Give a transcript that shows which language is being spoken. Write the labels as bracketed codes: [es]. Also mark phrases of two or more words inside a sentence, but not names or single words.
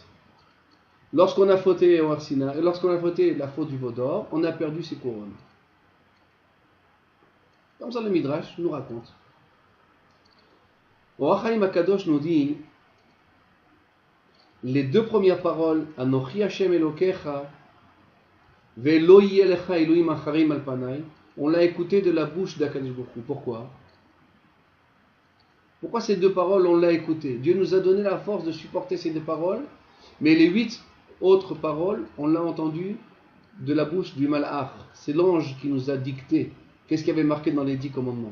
[fr] Lorsqu'on a fauté au Har Sinaï, lorsqu'on a fauté la faute du veau d'or, on a perdu ces couronnes. Comme ça le Midrash nous raconte. Or HaChaim Kadosh nous dit Les deux premières paroles, [he] אנכי ה' אלהיך, ולא יהיה לך אלהים אחרים על פני, [fr] on l'a écouté de la bouche d' [he] הקדוש ברוך הוא. [fr] Pourquoi? Pourquoi ces deux paroles, on l'a écouté? Dieu nous a donné la force de supporter ces deux paroles, mais les 8 autres paroles, on l'a entendu de la bouche du Malach. C'est l'ange qui nous a dicté. Qu'est-ce qu'il y avait marqué dans les 10 commandements?